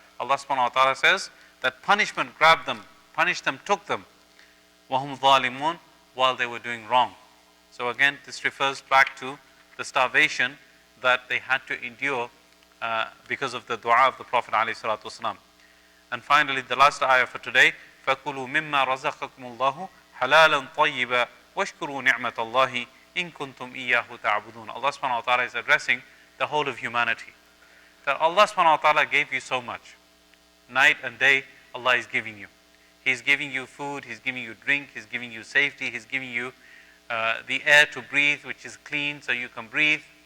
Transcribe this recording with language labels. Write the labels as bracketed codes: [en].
[en] Allah subhanahu wa ta'ala says that punishment grabbed them, punished them, took them. [ar] وَهُمْ ظَالِمُونَ. [en] While they were doing wrong. So again, this refers back to the starvation that they had to endure because of the dua of the Prophet ﷺ. And finally, the last ayah for today, [ar] فَكُلُوا مِمَّا رَزَقَكُمُ اللَّهُ حَلَالًا طَيِّبًا وَاشْكُرُوا نِعْمَةَ اللَّهِ إِن كُنْتُمْ إِيَّاهُ تَعْبُدُونَ. [en] Allah subhanahu wa ta'ala is addressing the whole of humanity. That Allah subhanahu wa ta'ala gave you so much. Night and day, Allah is giving you. He's giving you food, He's giving you drink, He's giving you safety, He's giving you the air to breathe, which is clean so you can breathe.